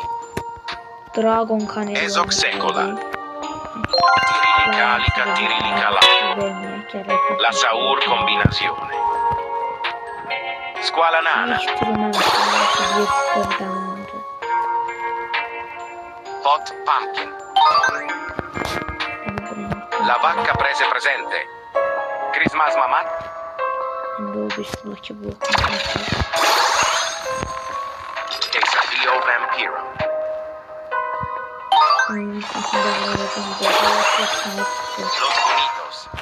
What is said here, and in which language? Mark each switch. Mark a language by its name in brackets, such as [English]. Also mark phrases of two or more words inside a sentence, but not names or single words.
[Azerbaijani] Dragon Cannelloni. Esoxecola. Tirilica La. La Saur Combinazione. Squala Nana. İlk turu mən qazandım. Hot Pumpkin. La Vacca Prese Presente. Christmas Mamat. [Turkish] Şimdi o bir Lucky Block. Desafio Vampiro. Los Bonitos.